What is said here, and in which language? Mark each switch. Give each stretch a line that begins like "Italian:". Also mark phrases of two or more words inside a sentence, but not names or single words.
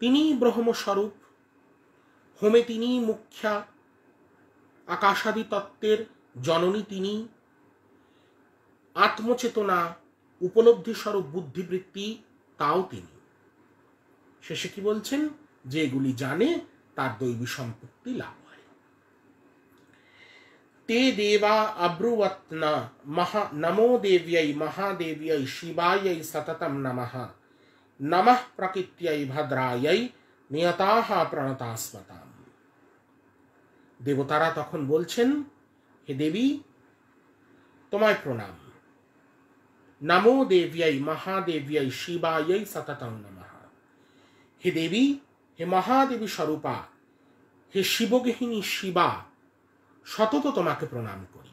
Bangla: তিনি ব্রহ্মস্বরূপ, হোমে তিনি মুখ্যা, আকাশাদি তত্ত্বের জননী তিনি, আত্মচেতনা উপলব্ধি স্বরূপ বুদ্ধিবৃত্তি তাও তিনি। শেষে কি বলছেন? যে এগুলি জানে তার দৈবী সম্পত্তি লাভ হয়।
Sanskrit: ते देवा अब्रुवत्न नमो देव्यै महादेव्यै शिवायै सततं नमः, नमः प्रकृत्यै भद्रायै नियताः प्रणतास्मताम्।
Bangla: দেবতারা তখন বলছেন, হে দেবী তোমায় প্রণাম।
Sanskrit: নমো দেব্যাই মহাদেব্যাই শিবাयै সততং নমঃ।
Bangla: হে দেবী, হে মহাদেবী স্বরূপা, হে শিবগৃহিণী শিবা, সতত তোমাকে প্রণাম করি।